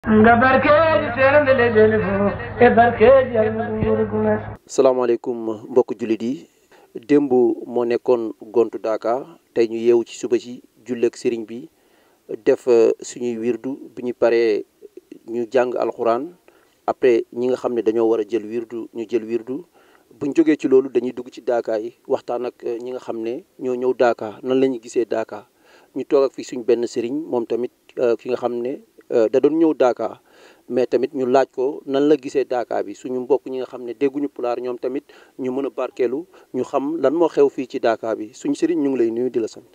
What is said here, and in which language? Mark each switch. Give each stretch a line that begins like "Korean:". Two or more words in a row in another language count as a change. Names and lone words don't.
Fula: nga barkeeji seerandele dele fo e barkeeji yalma ɗum wurguna.
Wolof: salaamaaleykum mbokk jullit yi démb moo nekkoon gontu daaka tey ñu yeewu ci suba ci julleeg sëriñ bi def suñuy wirdu bi ñu paree ñu jàng alxuraan après ñi nga xam ne dañoo war a jël wirdu ñu jël wirdu buñ jógee ci loolu dañuy dugg ci daaka yi waxtaan ak ñi nga xam ne ñoo ñëw daaka nan la ñu gisee daaka ñu toog ak fi suñ benn sëriñ moom tamit ki nga xam ne da doon ñëw daaka mais tamit ñu laaj ko nan la gisee daaka bi suñu mbokk ñi nga xam ne dégguñu pulaar ñoom tamit ñu mën a barkeelu ñu xam lan moo xew fii ci daaka bi suñu sëriñ ñu ngi lay nuyu di la sant.